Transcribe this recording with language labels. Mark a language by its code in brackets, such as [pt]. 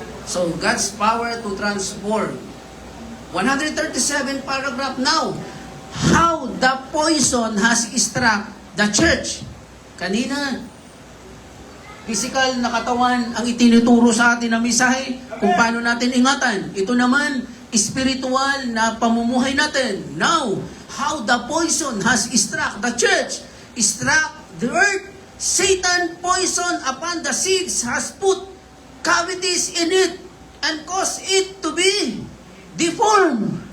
[en] So, God's power to transform. 137 paragraph now. How the poison has struck the church. [tl] Kanina, physical na katawan ang itinuturo sa atin ng misahe kung paano natin ingatan. Ito naman, spiritual na pamumuhay natin. [en] Now, how the poison has struck the church, struck the earth. Satan poison upon the seeds has put cavities in it and caused it to be deformed.